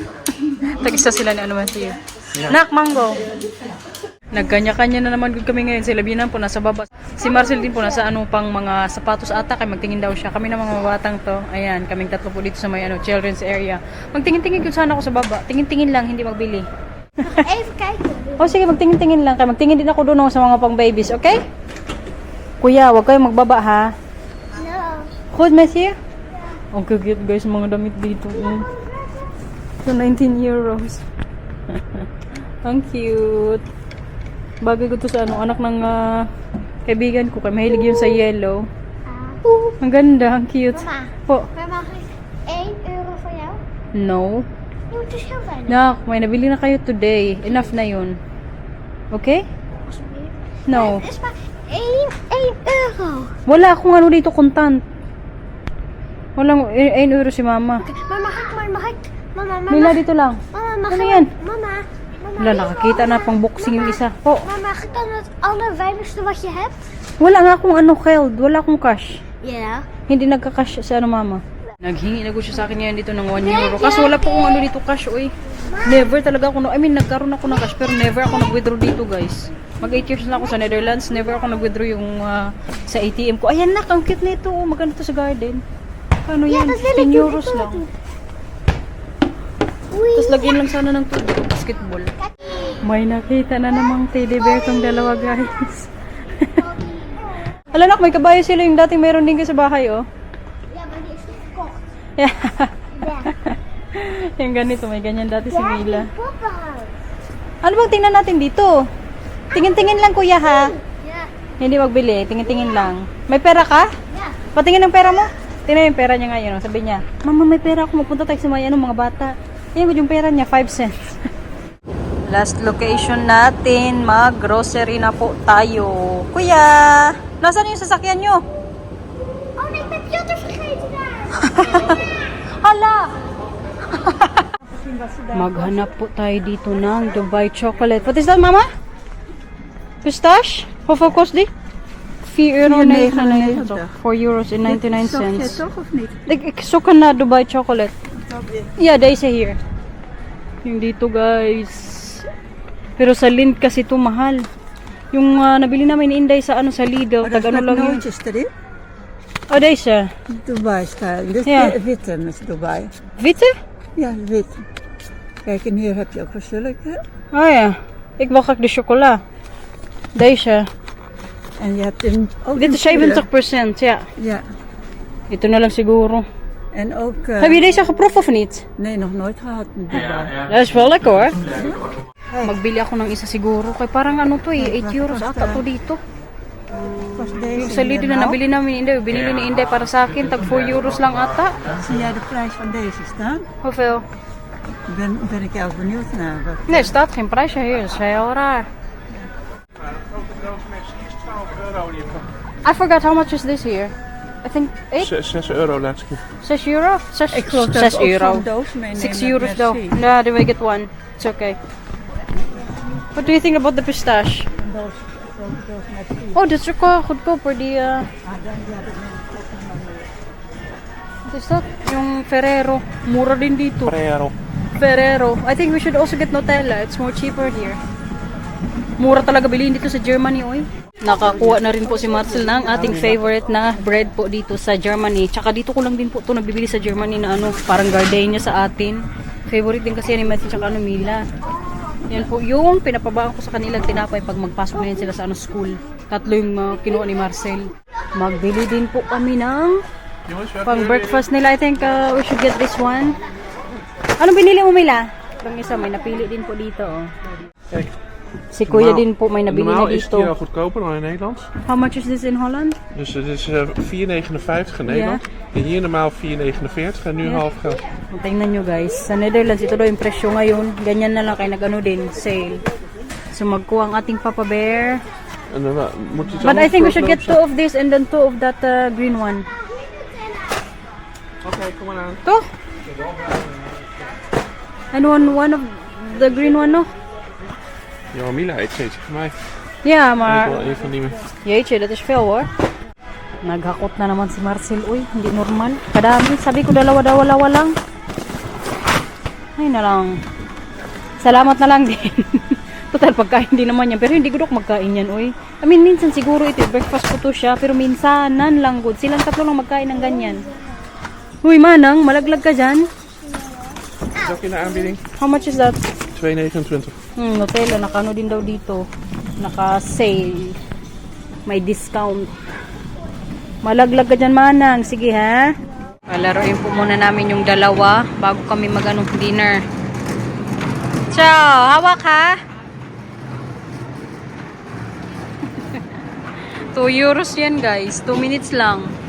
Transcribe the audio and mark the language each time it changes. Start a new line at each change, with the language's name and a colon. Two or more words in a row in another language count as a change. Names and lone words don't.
Filipino: Tag-isa sila ni ano Matthew. Nak, mango. Nagkanya-kanya na naman kami ngayon. Sila Binan po nasa baba. Si Marcel din po nasa pang mga sapatos ata. Kaya magtingin daw siya. Kami na mga batang to. Ayan, kaming tatlo po dito sa may
English: children's area.
Filipino: Magtingin-tingin kung saan ako sa baba. Tingin-tingin lang, hindi magbili.
Dutch: Even kijken.
Filipino: O sige, magtingin-tingin lang. Kaya magtingin din ako doon sa mga pang babies, okay? Kuya, wag kayong magbaba ha. No. Good, Matthew? Ang cute guys, mga damit dito. So, 19 euros. Ang cute. Bagay ko to sa anak ng kaibigan ko. Kaya mahilig yun sa yellow. Ang ganda, ang cute. Mama, Po.
Dutch: maar mag ik 1 euro voor jou? No. Je moet dus heel weinig.
Filipino: Nak, may nabili na kayo today. Enough na yun. Okay? No.
Dutch: Het is maar 1 euro.
Filipino: Wala akong ano dito, contant. Walang 1 euro si mama.
Dutch: Maar mag ik? Mama,
Filipino: Mila, dito lang.
Dutch: Mama, mag
Filipino: Ano
Dutch: ik?
Filipino: yan? Mama. Wala, nakakita na pang boxing yung isa. Po.
Dutch: Maar mag ik dan het allerweinigste wat je hebt?
Filipino: Wala nga akong Keld. Wala akong cash.
Dutch: Ja.
Filipino: Hindi nagka-cash sa mama. Naghingi na siya sa akin ngayon dito ng 1 euro. Kaso wala po akong dito cash, oy. Never talaga ako, nagkaroon ako ng cash pero never ako nag-withdraw dito, guys. Mag 8 years na ako sa Netherlands, never ako nag-withdraw yung sa ATM ko. Ayan na, ang cute nito. Maganda to sa garden. Ano yan? 10 euros lang. Tapos lagyan lang sana ng tubig, basketball. May nakita na namang teddy bear tong dalawa, guys. Alanak, may kabayo sila yung dating meron din kayo sa bahay, oh.
Dutch: Ja, maar die is niet verkocht. Yeah. Ja.
Filipino: Yung ganito, may ganyan dati si Mila.
English: Papa house.
Filipino: Ano bang tingnan natin dito? Tingin-tingin lang kuya ha. Yeah. Hindi magbili, tingin-tingin lang. May pera ka? Yeah. Patingin ng pera mo. Tingnan yung pera niya ngayon. Sabi niya, Mama, may pera ako. Mapunta tayo sa mga bata. Ayan yung pera niya, 5 cents.
English: Last location
Filipino: natin, mag-grocery na po tayo. Kuya, nasaan yung sasakyan nyo?
Dutch: Oh, nee, ik ben Piotr vergeten daar.
Filipino: Hala! Maghanap po tayo dito ng
English: Dubai chocolate. What is that,
Dutch: Mama? Pistache? Hoeveel kost die?
English: €4,99. 4 euros and 99 Zocht jij cents.
Dutch: toch of niet? Ik zoek na Dubai chocolate. Yeah, deze hier.
Filipino: Yung dito, guys. Pero sa Lindt kasi ito mahal. Yung nabili namin ni Inday sa sa Lidl, tag ano lang yun.
Dutch: nootjes erin. Oh, deze. Dubai style. Dit is Ja. de witte met Dubai. Witte? Ja, de witte. Kijk, en hier heb je ook wel zulke. Oh ja. Ik wil graag de chocola. Deze. En je hebt hem ook Dit in is kleuren. 70%, ja. Ja.
Filipino: Ito na lang siguro.
Dutch: En ook... Heb je deze geproefd of niet? Nee, nog nooit gehad in Dubai. Dat is wel lekker hoor.
Filipino: Magbili ako ng isa siguro. Kaya parang ano to eh, 8 euros ata to dito.
Dutch: Was
Filipino: Yung
Dutch: deze
Filipino: sa Lidl
Dutch: hier
Filipino: na
Dutch: nou?
Filipino: nabili namin ni Inday, binili ni Inday para sa akin, tag 4 euros lang ata.
Dutch: Zie jij de prijs van deze staan? Hoeveel? Ben ik erg benieuwd naar. Nee, er staat geen prijsje hier. Dat is heel raar.
English: I forgot how much is this here. I think 8?
Dutch: €6 laatste keer. 6 euro? 6, Ik geloof dat 6 ik ook euro. zo'n doos meenemen.
English: 6 euros
Dutch: met
English: though.
Dutch: merci.
English: Yeah, then we get one. It's okay. What do you think about the pistache?
Dutch: Een doos, zo'n doos met zie. Oh, dat is ook wel goedkoop voor die... Ah, dan ja, dat neem ik ook nog maar mee.
English: What is that?
Filipino: Yung Ferrero. Mura din dito. Ferrero. Ferrero.
English: I think we should also get Nutella. It's more cheaper here.
Filipino: Mura talaga bilhin dito sa Germany, oy. Nakakuha na rin po si Marcel ng ating favorite na bread po dito sa Germany. Tsaka dito ko lang din po ito nabibili sa Germany na ano, parang gardenia sa atin. Favorite din kasi yan ni Matthew tsaka ano, Mila. Yan po yung pinapabaan ko sa kanilang tinapay pag magpasok na yan sila sa ano, school. Tatlo yung kinuha ni Marcel. Magbili din po kami ng pang breakfast nila.
English: I think we should get this one.
Filipino: Anong binili mo, Mila? Itong isa, may napili din po dito. Oh.
Dutch: Kijk,
Filipino: Si Kuya din po may nabili na
Dutch: normaal is het hier al
Filipino: dito.
Dutch: goedkoper dan in Nederland.
English: How much is this in Holland?
Dutch: Dus het is €4,59 in Nederland. En hier normaal €4,49 en nu Ja. half geld.
Filipino: Tingnan nyo guys, sa Netherlands ito daw yung presyo ngayon. Ganyan na lang kaya nag-ano din, sale. So magkuha ang ating Papa Bear.
Dutch: En dan moet je iets
English: But I
Dutch: anders
English: think we
Dutch: voor
English: should get
Dutch: lopen
English: 2 of this and then 2 of that green one.
Dutch: zetten. Oké, kom maar aan.
Filipino: To?
English: And one of the green one, no?
Dutch: Ja, Mila eet steeds van mij. Yeah, Ik wil maar... een van die meer. Jeetje, dat is veel hoor.
Filipino: Naghakot na naman si Marcel. Uy, hindi normal. Kadami. Sabi ko dalawa lang. Ay na lang. Salamat na lang din. Total, pagkain din naman yan. Pero hindi ko dok magkain yan, uy.
English: I mean,
Filipino: minsan siguro ito, breakfast ko to siya. Pero minsanan lang good. Silang tatlo lang magkain ng ganyan. Uy, Manang, malaglag ka dyan.
Dutch: Is ook in de aanbieding.
English: How much is that? €2,29.
Filipino: Nutella, nakano din daw dito. Naka-sale. May discount. Malaglag ka dyan, Manang. Sige, ha? Palaroin po muna namin yung dalawa bago kami mag-anong dinner. Ciao! Hawak, ha? 2 euros yan, guys. 2 minutes lang.